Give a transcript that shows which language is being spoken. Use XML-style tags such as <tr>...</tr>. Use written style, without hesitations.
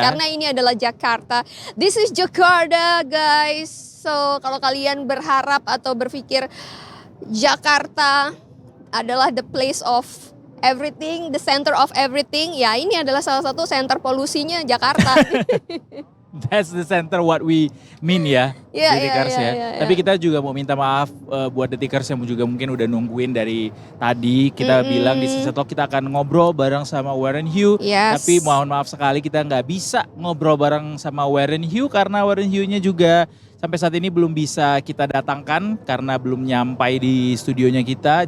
<id>Karena ini adalah Jakarta.</id> <en>This is Jakarta, guys.</en> <id>So, kalau kalian berharap atau berpikir Jakarta adalah</id> <en>the place of everything, the center of everything,</en> <id>ya ini adalah salah satu center polusinya Jakarta.</id> <en>That's the center what we mean ya, Iya, Detikers iya, ya. iya, iya.</en> <id>Tapi kita juga mau minta maaf buat Detikers yang juga mungkin udah nungguin dari tadi. Kita bilang di Sunset Talk kita akan ngobrol bareng sama Warren Hugh.</id> <en>Yes.</en> <id>Tapi mohon maaf sekali kita nggak bisa ngobrol bareng sama Warren Hugh karena Warren Hugh-nya juga sampai saat ini belum bisa kita datangkan karena belum nyampai di studionya kita.</id>